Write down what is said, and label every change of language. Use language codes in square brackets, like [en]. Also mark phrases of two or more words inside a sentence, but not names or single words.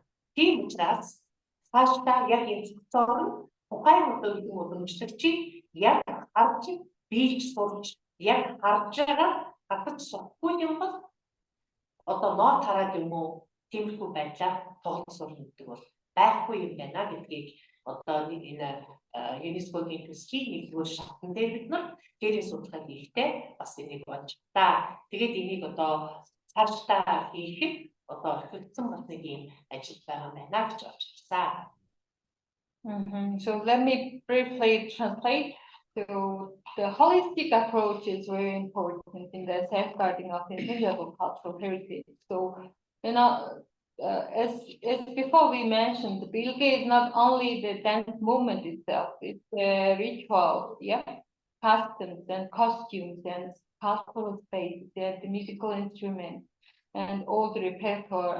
[mn] Тийм учраас цаашдаа яг энэ зөвцөөр тухайн одоо үеийн уламжлагчийг яг харж биелж сурч яг харж байгаа татаж сурахгүй юм бол одоо нот хараад юм уу тиймэрхүү байдлаар тоглож сурна гэдэг бол байхгүй юм байна гэдгийг одоо нэг энэ ЮНЕСКОгийн төслийн нэгдүгээр шатн дээр бид нар гэрээ судалгаа хийхдээ бас энийг бодж та. Тэгээд энийг одоо цаашдаа хийхэд одоо орхигдсон бас нэг юм ажил байгаа байна гэж бодож байна. [en] So let me briefly translate. So the holistic approach is very important in the safeguarding of intangible cultural heritage. So as before we mentioned, the Biyelgee is not only the dance movement itself; it's the rituals, customs and costumes and cultural spaces, the musical instruments, and all the repertoire.